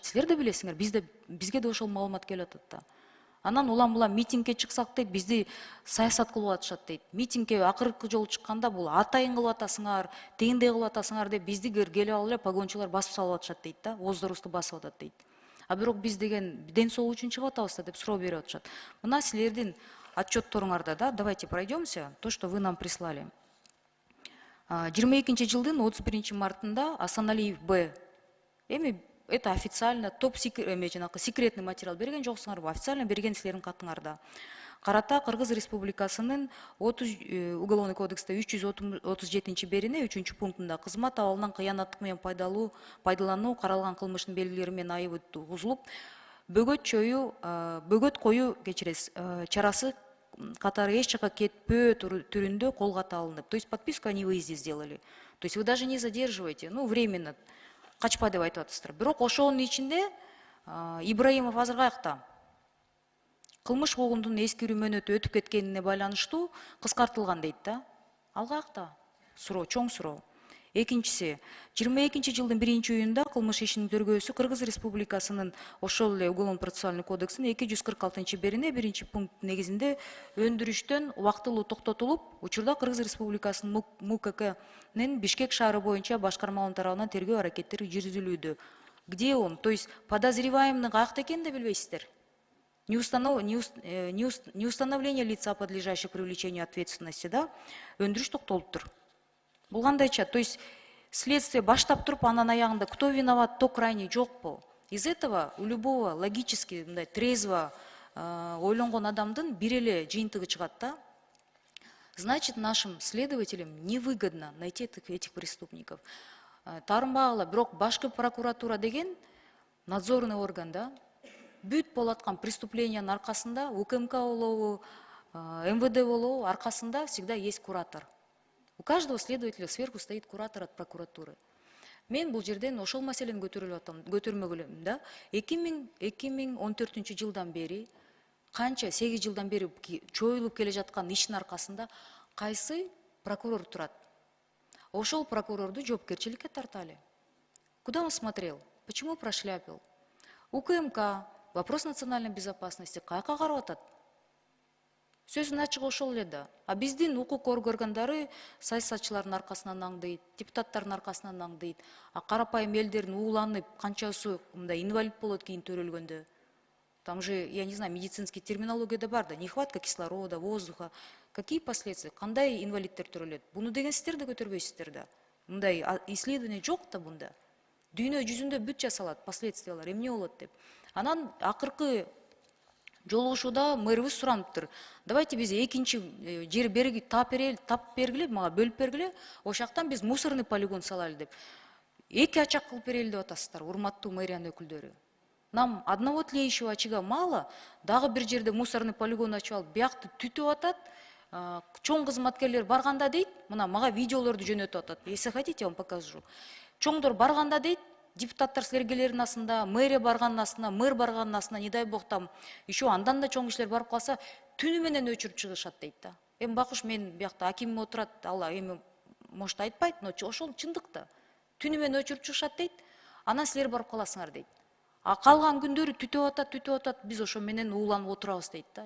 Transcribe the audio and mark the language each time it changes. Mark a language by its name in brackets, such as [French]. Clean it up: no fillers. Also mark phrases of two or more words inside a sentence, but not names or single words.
[Kyrgyz] Силер да билесиңер, бизге да ошол маалымат келип атат да. Анан улам митингке чыксак дейт, бизди саясат кылып атышат дейт. Митингке акыркы жолу чыкканда бул атайын кылып атасыңар, тегиндей кылып атасыңар деп бизди келип алып эле погончулар басып салып атышат дейт да, ооздорубузду басып атат дейт. Бирок биз деген ден соолук үчүн чыгып атабыз да деп суроо берип атышат. Мына силердин отчетторуңарда, да, [Russian] давайте пройдемся, то, что вы нам прислали. [Kyrgyz] 22 жылдын 31 мартында Асаналиев Б. [Russian] Эми это официально секретный материал [Kyrgyz] берген жоксуңарбы? Официально берген силердин катыңарда. Карата Кыргыз Республикасынын Уголовный кодексте 337 берине 3 пунктунда кызмат абалынан кыянаттык менен пайдалануу каралган кылмыштын белгилери менен айыбы тугузулуп, бөгөт коюу чарасы катары эч жакка кетпөө түрүндө колго алынып. [Russian] То есть подписку о невыезде сделали. То есть вы даже не задерживаете, временно, [Kyrgyz] качпа деп айтып атасыздар. Бирок ошонун ичинде Ибраимов азыр каякта? Кылмыш куугундун эскирүү мөөнөтү өтүп кеткенине байланыштуу кыскартылган дейт да. Ал каякта? Суроо, чоң суроо. Экинчиси, 22 жылдын 1-июнда кылмыш ишинин тергөөсү Кыргыз Республикасынын ошол эле Уголовно-процессуальный кодексинин 246 берине 1 пункт негизинде өндүрүштөн убактылуу токтотулуп, учурда Кыргыз Республикасынын МУККнын Бишкек шаары боюнча башкармалыгынын тарабынан тергөө аракеттери жүргүзүлүүдө. [Russian] Где он? То есть подозреваемый [Kyrgyz] каякта экенин да билбейсиздер? [Russian] Неустановление лица, подлежащего привлечению ответственности, да? [Kyrgyz] Өндүрүш токтолуптур. Бул кандайча? [Russian] То есть следствие [Kyrgyz] баштап туруп анан аягында [Russian] кто виноват, то крайний жокпу? Из этого у любого логически [Kyrgyz] мындай трезво ойлонгон адамдын бир эле жыйынтыгы чыгат да. [Russian] Значит, нашим следователям невыгодно найти этих преступников. [Kyrgyz] Таарынбагыла, бирок башкы прокуратура деген надзорный орган да. Бүт болаткан преступлениянын аркасында УКМК болобу, МВД болобу, аркасында [Russian] всегда есть куратор. У каждого следователя сверху стоит куратор от прокуратуры. [Kyrgyz] Мен бул жерден ошол маселени көтөрмөк элем да. 2014 жылдан бери, канча 8 жылдан бери чоюлуп келе жаткан иштин аркасында кайсы прокурор турат? Ошол прокурорду жоопкерчиликке тарталы. [Russian] Куда он смотрел? Почему прошляпил? УКМК, вопрос национальной безопасности, [Kyrgyz] каяка карап атат? Сөзүн ачык ошол эле да. А биздин укук органдары саясатчылардын аркасынан аңдыйт, депутаттардын аркасынан аңдыйт. А карапайым элдердин ууланып, канчасы мындай инвалид болот кийин төрөлгөндө. [Russian] Там же, я не знаю, медицинский терминология [Kyrgyz] да бар да, [Russian] нехватка кислорода, воздуха. Какие последствия? [Kyrgyz] Кандай инвалидтер төрөлөт? Буну деген сиздер да көтөрбөйсүздөр да. Мындай исследование жок да бунда. Дүйнө жүзүндө бүт жасалат последствиялар, эмне болот деп. Анан акыркы жолугушууда мэрибиз сураныптыр. Давайте биз экинчи жер тап бергиле, мага бөлүп бергиле, ошактан биз [Russian] мусорный полигон [Kyrgyz] салалы деп. Эки ачак кылып берели деп атасыздар, урматтуу мэриянын өкүлдөрү. [Russian] Нам одного тлеющего очага мало, [Kyrgyz] дагы бир жерде [Russian] мусорный полигон [Kyrgyz] ачып алып, биякты түтүп атат. Чоң кызматкерлер барганда дейт, мына мага видеолорду жөнөтүп атат. [Russian] Если хотите, я вам покажу. [Kyrgyz] Чоңдор барганда дейт, депутаттар силергелердин астында, мэрия барганын астында, мэр барганын астында, [Russian] не дай бог там, еще [Kyrgyz] андан да чоң кишилер барып калса, түнү менен өчүрүп чыгышат дейт да. Эми бакуш, мен биякта акимим отурат, алла эми может айтпайт, но ошол чындык да. Түнү менен өчүрүп чыгышат дейт, анан силер барып каласыңар дейт. А калган күндөрү түтүп атат, биз ошо менен ууланып отурабыз дейт да.